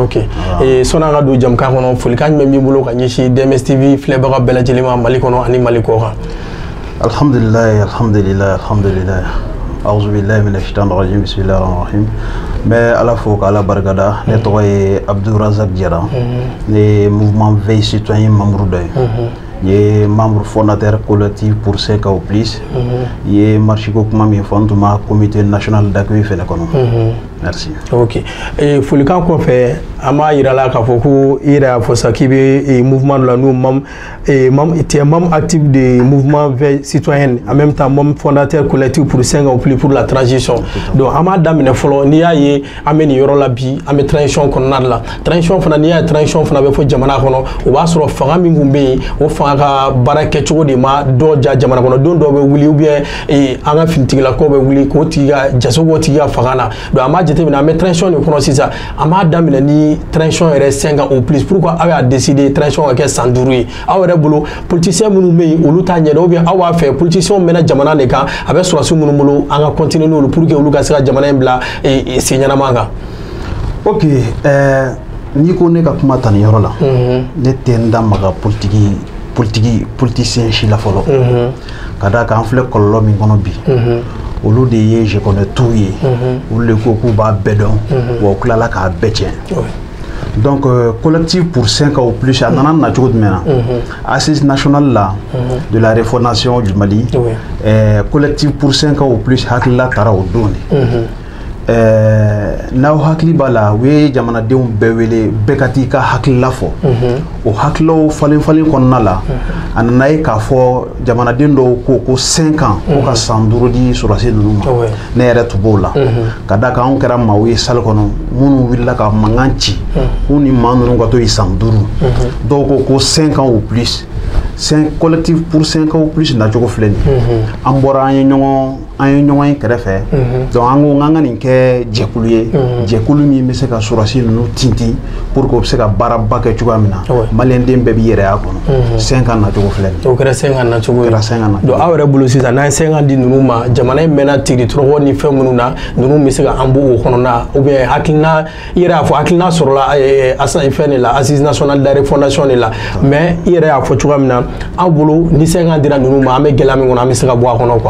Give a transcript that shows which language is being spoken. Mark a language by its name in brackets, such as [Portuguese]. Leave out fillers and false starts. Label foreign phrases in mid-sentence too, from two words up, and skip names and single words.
[Bambara] ok sɔnni an ka don jamukan kɔnɔ folikan jumɛn b'i bolo ka ɲɛsin DMS TV filɛbaga bɛɛ lajɛlen ma Mali kɔnɔ ani Mali kɔ kan [Arabic] الحمد لله أعوذ بالله من الشيطان الرجيم بسم الله الرحمن الرحيم [Bambara] n bɛ Ala fo k'Ala barikada ne tɔgɔ ye Abdou Razak Jara ne ye [French] mouvement veille citoyen membre [Bambara] dɔ ye ye [French] membre fondateur collectif pour 5 ans ou plus [Bambara] ye marche ko kuma min fɔ n tun ma [French] comité national d'accueil [Bambara] fɛnɛ kɔnɔ merci ok folikan kɔfɛ an b'a yira la k'a fɔ ko i yɛrɛ y'a fɔ sa k'i bɛ mouvement dɔ la n'o [French] tu es membre actif de mouvement veille citoyenne en même temps membre fondateur collectif pour 5 ans ou plus pour la transition [Bambara] donc an b'a daminɛ fɔlɔ n'i y'a ye an bɛ nin yɔrɔ la bi an bɛ transition kɔnɔna de la transition fana n'i y'a ye transition fana bɛ fɔ jamana kɔnɔ o b'a sɔrɔ fanga min tun bɛ yen o fanga ka baara kɛcogo de ma dɔ ja jamana kɔnɔ don dɔw bɛ wuli [French] ou bien [Bambara] an ka finitigilakaw bɛ wuli k'o tigi ka jaso k'o tigi ka fanga na donc an b'a jateminɛ an bɛ transition de kɔnɔ sisan an b'a daminɛ ni transition yɛrɛ [French] 5 ans ou plus pourquoi [Bambara] aw y'a décidé transition ka kɛ san 5 ye aw yɛrɛ bolo politicien minnu bɛ yen olu t'a ɲɛdɔn ou bien aw b'a fɛ politicien mɛna jamana de kan a bɛ sɔrɔsi minnu bolo an ka continuer n'olu [French] pour que [Bambara] olu ka se ka jamana in bila sen ɲɛnama kan ok n'i ko ne ka kuma ta nin yɔrɔ la ne tɛ n da maga politicien si la fɔlɔ ka d'a kan an filɛ kɔlɔlɔ min kɔnɔ bi olu de ye [French] je connais tout [Bambara] ye olu de ko k'u b'a bɛɛ dɔn wa u tilala k'a bɛɛ tiɲɛ [French] donc collectif pour 5 ans ou plus [Bambara] a nana na cogo jumɛn na [French] assise nationale [Bambara] la [French] de la refondation du Mali collectif pour 5 ans ou plus [Bambara] hakilila taara o don de n'aw hakili b'a la u ye jamanadenw bɛɛ wele bɛɛ ka t'i ka hakilila fɔ o hakilaw falen kɔnɔna la a nana ye k'a fɔ jamanaden dɔw ko 5 ans ko ka san 5 di sɔrɔdasi ninnu ma ne yɛrɛ tun b'o la ka d'a kan anw kɛra maaw ye salle kɔnɔ minnu wulila ka mankan ci k'u ni maa ninnu ka to yen san 5 dɔw ko [French] 5 ans ou plus collectif pour 5 ans ou plus [Bambara] nacogo filɛ nin an bɔra an ye ɲɔgɔn ye kɛrɛfɛ donc an ko n ka nin kɛ jɛkulu ye jɛkulu min bɛ se ka sɔrɔdasi ninnu tintin [French] pour que [Bambara] o bɛ se ka baaraba kɛ cogoya min na maliyɛnden bɛɛ b'i yɛrɛ y'a kɔnɔ 5 ans nacogo filɛ nin o kɛra 5 ans nacogo ye donc aw yɛrɛ bolo sisan n'an ye 5 ans di ninnu ma jamana in mɛnna tigitɔrɔkɔ ni fɛn minnu na ninnu bɛ se ka an bɔ o kɔnɔna [French] ou bien [Bambara] hakilina i yɛrɛ y'a fɔ hakilina sɔrɔla fɛn de la [French] assise nationale de la refondation de la mais [Bambara] i yɛrɛ y'a fɔ cogoya min na an bolo ni 5 ans dira ninnu ma an bɛ gɛlɛya min kɔnɔ an bɛ se ka bɔ a kɔnɔ quoi